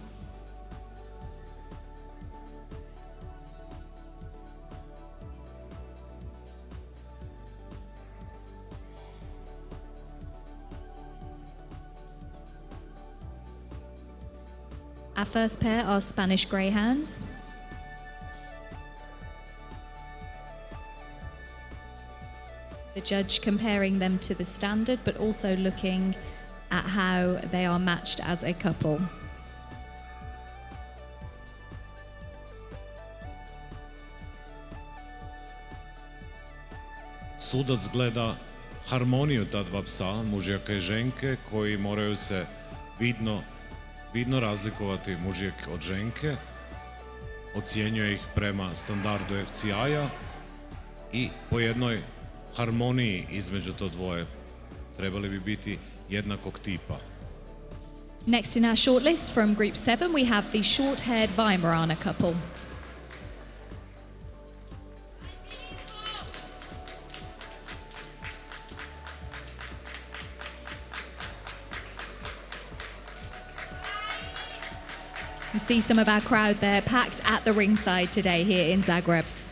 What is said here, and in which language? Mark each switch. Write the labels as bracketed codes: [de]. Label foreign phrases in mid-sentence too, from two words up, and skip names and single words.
[en] Our first pair are Spanish Greyhounds. The judge comparing them to the standard, but also looking at how they are matched as a couple. [hr] Sudac gleda harmoniju ta dva psa, mužjaka i ženke, koji moraju se vidno razlikovati mužjak od ženke, ocjenjuje ih prema standardu FCI-a i po jednoj harmoniji između to dvoje trebali bi biti jednakog tipa. [en] Next in our shortlist from Group 7 we have the short-haired Weimaraner couple. You see some of our crowd there packed at the ringside today here in Zagreb.